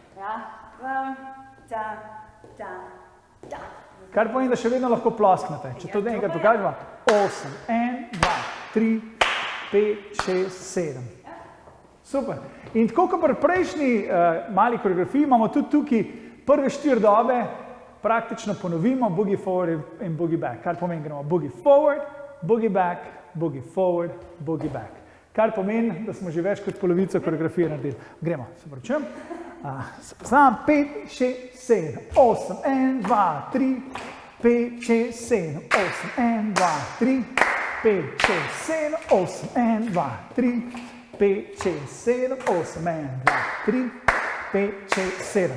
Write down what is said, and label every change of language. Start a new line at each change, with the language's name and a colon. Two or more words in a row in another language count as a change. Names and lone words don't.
Slovenian: Kar pomeni, da še vedno lahko plosknete. Če to enkrat pokažemo, 8, 1, 2, 3, 5, 6, 7. Super. In tako kot pri prejšnji mali koreografiji imamo tudi tukaj prve 4 dobe, praktično ponovimo
English: boogie forward
Slovenian: in
English: boogie back.
Slovenian: Kar pomeni, gremo
English: boogie forward, boogie back, boogie forward, boogie back.
Slovenian: Kar pomeni, da smo že več kot polovico koreografije naredili. Gremo, se pravičujem. Znam 5, 6, 7, 8, 1, 2, 3, 5, 6, 7, 8, 1, 2, 3, 5, 6, 7, 8, 1, 2, 3, 5, 6, 7, 8, 1, 2, 3, 5, 6, 7.